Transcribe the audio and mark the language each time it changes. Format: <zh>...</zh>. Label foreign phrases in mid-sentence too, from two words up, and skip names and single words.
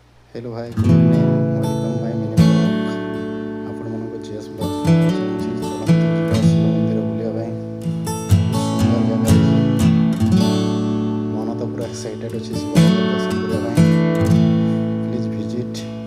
<en>Hello भाई, good evening, welcome my mini blog।</en> <or>ଆପଣମାନଙ୍କୁ GS ବ୍ଲଗ୍ ଚାହୁଁଛି। ଚଳନ୍ତୁ ଯିବା ଶିବ ମନ୍ଦିର ବୁଲିବା ପାଇଁ। ବହୁତ ସୁନ୍ଦର ଜାଗା ଅଛି। ମନ ତ ପୁରା ଏକ୍ସାଇଟେଡ୍ ଅଛି ଶିବ ମନ୍ଦିର ଦର୍ଶନ କରିବା ପାଇଁ।</or> <en>Please visit.</en>